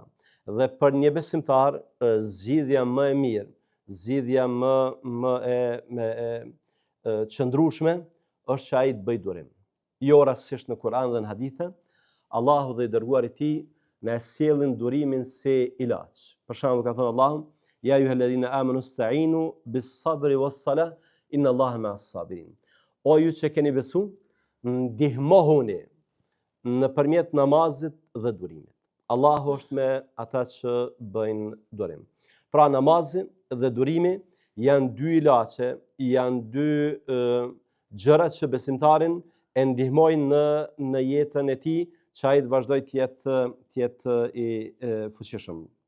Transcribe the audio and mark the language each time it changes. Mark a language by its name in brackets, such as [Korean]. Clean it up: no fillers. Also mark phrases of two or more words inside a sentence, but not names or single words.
[Albanian] Dhe për një besimtar, zgjidhja më e mirë, zgjidhja më e qëndrueshme është që ai të bëjë durim. Jo rastësisht në Kur'an dhe në hadithe, Allahu dhe i dërguari i tij na sjellin durimin si ilaç. Për shembull ka thënë Allahu: [Arabic] "يا أيها الذين آمنوا استعينوا بالصبر والصلاة إن الله مع الصابرين." [Albanian] O ju që keni besu, ndihmohuni nëpërmjet namazit dhe durimit. Allahu është me ata që bëjnë durim. Pra namazi dhe durimi janë dy ilaçe, janë dy gjërat që besimtarin e ndihmojnë në jetën e tij, që ai të vazhdoj të jetë i fuqishëm.